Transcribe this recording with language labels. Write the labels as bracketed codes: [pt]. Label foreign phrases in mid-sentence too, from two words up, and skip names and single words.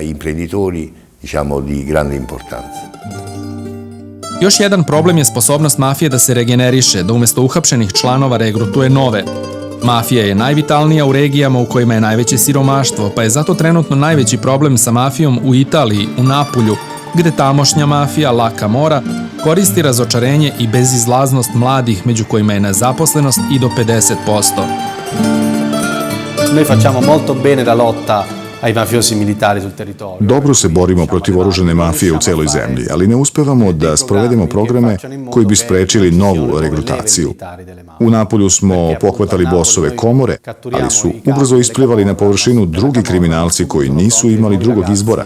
[sr] Još jedan problem je sposobnost mafije da se regeneriše, da umesto uhapšenih članova regrutuje nove. Mafija je najvitalnija u regijama u kojima je najveće siromaštvo, pa je zato trenutno najveći problem sa mafijom u Italiji, u Napulju, gde tamošnja mafija, La Camorra, koristi razočarenje i bezizlaznost mladih, među kojima je nezaposlenost i do 50%. [it] Noi facciamo molto bene la lotta ai mafiosi militari sul territorio. [sr] Dobro se borimo protiv oružane mafije u celoj zemlji, ali ne uspevamo da sprovedemo programe koji bi sprečili novu regrutaciju. U Napolju smo pohvatali bosove komore, ali su ubrzo isplivali na površinu drugi kriminalci koji nisu imali drugog izbora.